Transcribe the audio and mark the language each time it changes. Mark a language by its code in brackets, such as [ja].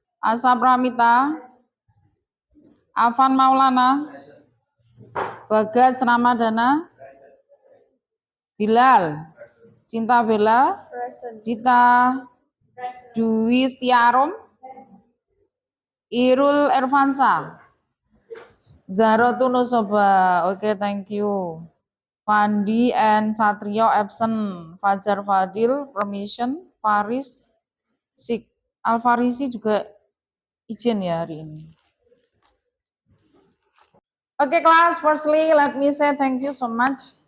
[en] Asa Pramita, Afan Maulana, Bagas Ramadana, Bilal, Cinta Bella, Dita, Dwi Setiarom, Irul Ervansa, Zahrotun Nusoba. Okay, thank you. Fandi and Satrio absent. Fajar Fadil permission. Faris Sik. [id] Alfarisi juga izin ya hari ini. [en] Okay, class. Firstly, let me say thank you so much.